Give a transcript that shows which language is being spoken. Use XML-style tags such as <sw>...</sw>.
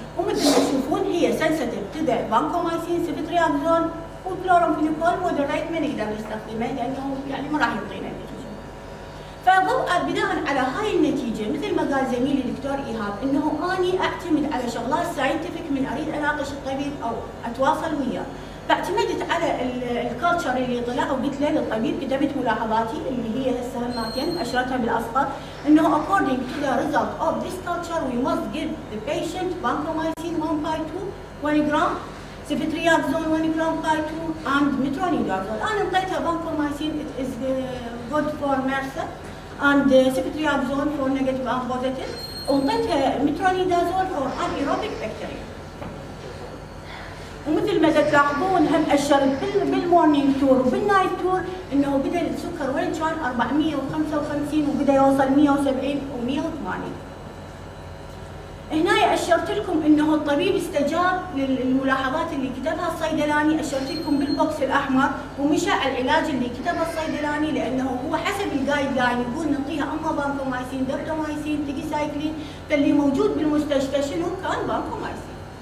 <ar>ومثل ما تشوفون هي سنسيتيف تو ذا بانكومايسين سيفترياكزون والكلوروفينيكول، مودريت ما نقدر نستخدمه لانه يعني ما راح يعطينا نتيجه. فبناء على هاي النتيجه مثل ما قال زميلي الدكتور ايهاب انه اني اعتمد على شغلات ساينتفك من اريد اناقش الطبيب او اتواصل وياه. فاعتمدت على الكالتشر اللي طلع وقلت له للطبيب، كتبت ملاحظاتي اللي هي هسه هماتين اشرتها بالاصفر انه</ar> <en>according to the result of this culture we must give the patient vancomycin 1/2 gram, ceftriaxone 1 gram by 2 and metronidazole.</en> <ar>انا انطيتها</ar> <en>vancomycin it is good for MRSA and ceftriaxone for negative and positive،</en> <ar>وانطيتها</ar> <en>metronidazole for anaerobic bacteria.</en> <ar>ومثل ما تلاحظون هم اشرت بالمورنينج تور وبالنايت تور انه بدا السكر وين كان 455 وبدا يوصل 170 و180. هنا اشرت لكم انه الطبيب استجاب للملاحظات اللي كتبها الصيدلاني، اشرت لكم بالبوكس الاحمر ومشى على العلاج اللي كتبه الصيدلاني لانه هو حسب الجايد لاين يقول نعطيها اما بانكومايسين، دبتومايسين، تيجيسايكلين، فاللي موجود بالمستشفى شنو كان بانكومايسين.</ar>